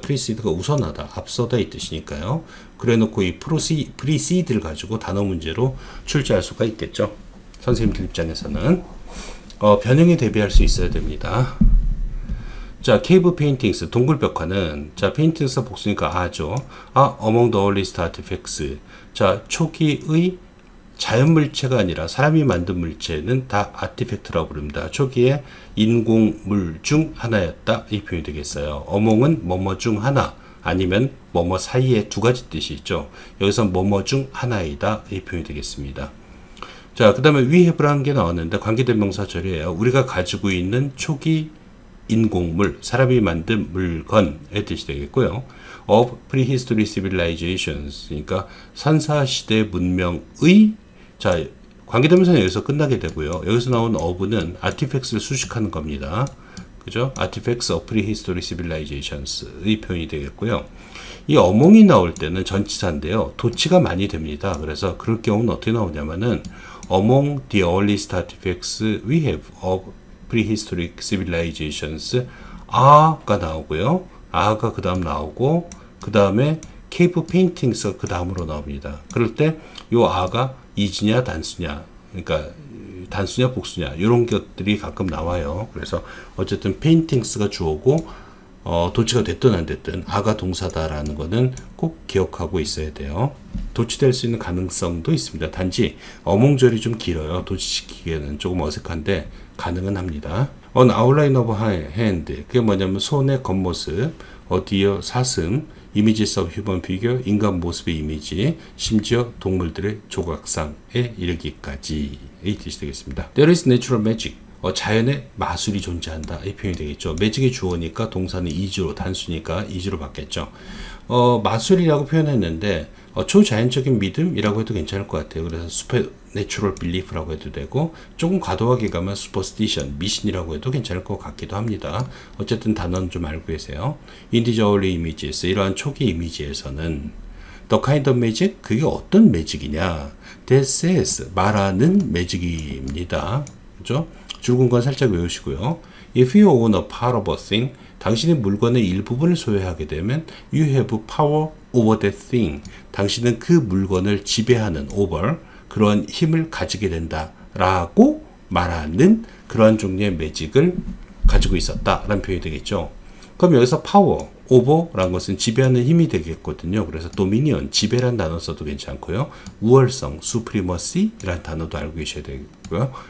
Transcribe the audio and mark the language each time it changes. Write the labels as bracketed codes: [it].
[ko] preced가 우선하다, 앞서다 이 뜻이니까요. 그래 놓고 이 preced를 가지고 단어 문제로 출제할 수가 있겠죠. 선생님들 입장에서는 변형에 대비할 수 있어야 됩니다. 자, [en] cave paintings, [ko] 동굴벽화는, 자, paintings가 복수니까 아죠. [en] among the earliest artifacts. [ko] 자, 초기의 자연물체가 아니라 사람이 만든 물체는 다 아티팩트라고 부릅니다. 초기에 인공물 중 하나였다, 이 표현이 되겠어요. among은 뭐뭐 중 하나, 아니면 뭐뭐 사이에 두 가지 뜻이 있죠. 여기서 뭐뭐 중 하나이다, 이 표현이 되겠습니다. 자, 그 다음에 we have라는 게 나왔는데 관계대명사절이에요. 우리가 가지고 있는 초기 인공물, 사람이 만든 물건의 뜻이 되겠고요. [en] of prehistory civilizations, [ko] 그러니까 선사시대 문명의, 자, 관계대명사는 여기서 끝나게 되고요. 여기서 나온 of는 artifacts를 수식하는 겁니다. 그죠? [en] artifacts of prehistory civilizations [ko] 의 표현이 되겠고요. 이 어몽이 나올 때는 전치사인데요. 도치가 많이 됩니다. 그래서 그럴 경우는 어떻게 나오냐면은 among the earliest artifacts we have of prehistoric civilizations, 아가 나오고요. 아가 그 다음 나오고, 그 다음에 cave paintings가 그 다음으로 나옵니다. 그럴 때 요 아가 이지냐 단수냐, 그러니까 단수냐 복수냐, 이런 것들이 가끔 나와요. 그래서 어쨌든 paintings가 주어고 도치가 됐든 안 됐든 아가 동사다라는 거는 꼭 기억하고 있어야 돼요. 도치될 수 있는 가능성도 있습니다. 단지 어몽절이 좀 길어요. 도치시키기에는 조금 어색한데 가능은 합니다. [en] On outline of hand, [ko] 그게 뭐냐면 손의 겉모습, deer, 사슴, [en] images of human figure, [ko] 인간 모습의 이미지, 심지어 동물들의 조각상에 이르기까지의 뜻이 되겠습니다. [en] There is natural magic. [ko] 자연의 마술이 존재한다 이 표현이 되겠죠. 매직의 주어니까 동사는 is로 단수니까 is로 바뀌었죠. 마술이라고 표현했는데 초자연적인 믿음이라고 해도 괜찮을 것 같아요. 그래서 [en] supernatural belief [ko] 라고 해도 되고 조금 과도하게 가면 superstition, 미신이라고 해도 괜찮을 것 같기도 합니다. 어쨌든 단어는 좀 알고 계세요. [en] In these early images, [ko] 이러한 초기 이미지에서는 [en] the kind of magic, [ko] 그게 어떤 매직이냐? [en] That says, [ko] 말하는 매직입니다. 그죠? 줄근 건 살짝 외우시고요. [en] If you own a part of a thing, [ko] 당신의 물건의 일부분을 소유하게 되면 [en] you have power over that thing. [ko] 당신은 그 물건을 지배하는 over, 그런 힘을 가지게 된다 라고 말하는 그러한 종류의 매직을 가지고 있었다 라는 표현이 되겠죠. 그럼 여기서 power, over라는 것은 지배하는 힘이 되겠거든요. 그래서 dominion, 지배란 단어 써도 괜찮고요. 우월성, supremacy 라는 단어도 알고 계셔야 되고요.